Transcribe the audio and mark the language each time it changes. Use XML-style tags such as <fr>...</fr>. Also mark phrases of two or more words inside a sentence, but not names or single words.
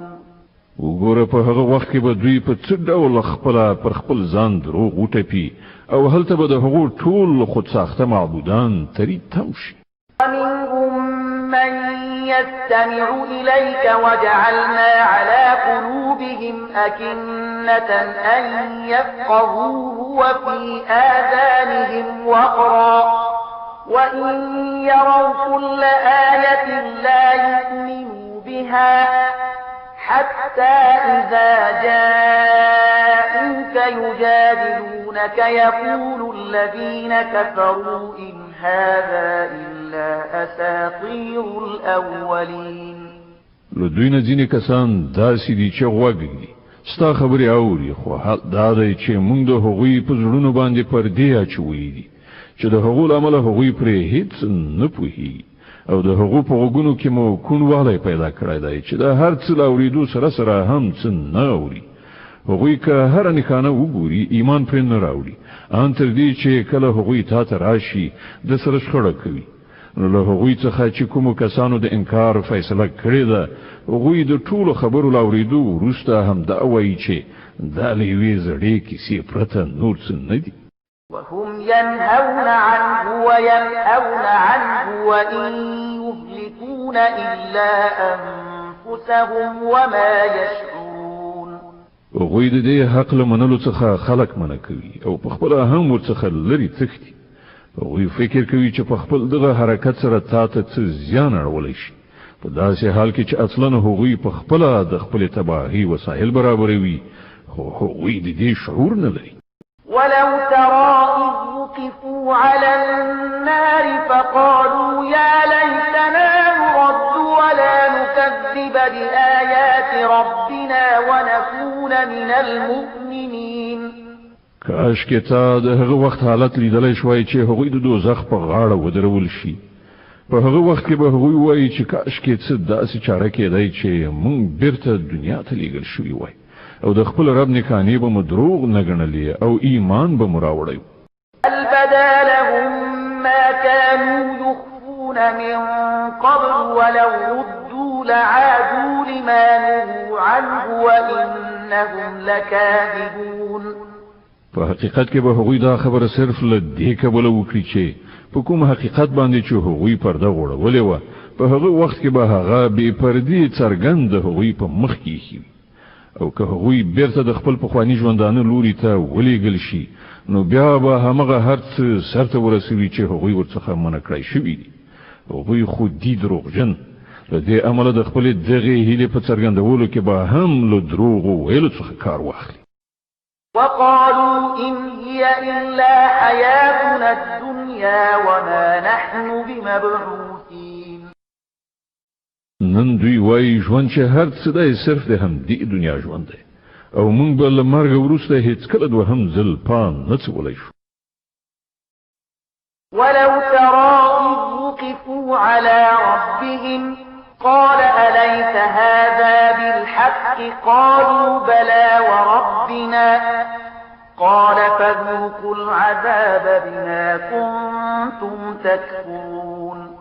<ps>وګوره په هغه وخت کې به دوی په څه ډول پر خپل ځان دروغ وټپي او هلته به د هغو ټول خود ساخته معبودان تری تم شي.</ps> <ar>ومنهم من يستمع إليك وجعلنا على قلوبهم أكنة أن يفقهوه وفي آذانهم وقرا وإن يروا كل آية لا يؤمنوا بها حتى إذا جاءوك يجادلونك يقول الذين كفروا إن هذا إلا أساطير الأولين.</ar> <ps>لدوی نه ځینې کسان داسې دي چې غوږ ږدي ستا خبرې اوري خو حق دا دی چې موږ د هغوی په زړونو باندې پردې اچولي دي چې د هغو له امله هغوی پرې هیڅ نه پوهېږي او د هغو په غوږونو کې مو کوڼوالی پیدا کړی دی چې د هر څه له اورېدو سره هم څه نه اوري. هغوی که هره نښانه وګوري ایمان پرې نه راوړي ان تر دې چې کله هغوی تا ته راشي د سره شخړه کوي. نو له هغوی څخه چې کومو کسانو د انکار فیصله کړې ده هغوی د ټولو خبرو له اورېدو وروسته هم دا وایي چې دا له یوې زړې کیسې پرته نور څه نه دي.</ps> <ar>وهم ينهون عنه وينأون عنه وإن يهلكون إلا أنفسهم وما يشعرون.</ar> <ps>هغوی د دې حق له منلو څخه خلق منع کوي او په خپله هم ورڅخه لرې تښتي. هغوی فکر کوي چې په خپل دغه حرکت سره تا ته څه زیان اړولی شي په داسې حال کې چې اصلا هغوی په خپله د خپلې تباهۍ وسایل برابروي خو هغوی د دې شعور نه لري.</ps> <ar>ولو ترى إذ وقفوا على النار فقالوا يا ليتنا نرد ولا نكذب بآيات ربنا ونكون من المؤمنين.</ar> <ps>کاش کې تا د هغه وخت حالت لیدلی شوی چې هغوی د دوزخ په غاړه ودرول شي. په هغه وخت کې به هغوی وایي چې کاش کې څه داسې چاره کېدی چې موږ بیرته دنیا ته لیږل شوي وای او د خپل رب نښانې به مو دروغ نه ګڼلې او ایمان به مو راوړی.</ps> <ar>بل بدا لهم ما كانوا يخفون من قبل ولو ردوا لعادوا لما نهوا عنه وإنهم لكاذبون.</ar> <ps>په حقیقت کې به هغوی دا خبره صرف له دې کبله وکړي چې په کوم حقیقت باندې چې هغوی پرده غوړولې وه په هغه وخت کې به هغه بې پردې څرګند هغوی په مخ کې ایښي او که هغوی بیرته د خپل پخواني ژوندانه لوري ته ولېږل شي نو بیا به همغه هر څه سرته ورسوي چې هغوی ورڅخه منع کړی شوي دي هغوی خو دي دروغجن له دې امله د خپلې دغې هیلې په څرګندولو کې به هم له دروغو ویلو څخه کار واخلي</ps> <ar>وقالوا إن هي إلا حياتنا الدنيا وما نحن بمبعوثين</ar> <ps>نن دوی وایي ژوند چې هر څه دی صرف د همدې دنیا ژوند دی او موږ به له مرګ وروسته هیڅکله دوهم ځل پام نه څکولی شو</ps> <ar>ولو ترى إذ وقفوا على ربهم قال أليس هذا بالحق قالوا بلى وربنا قال فذوقوا العذاب بما كنتم تكفرون</ar>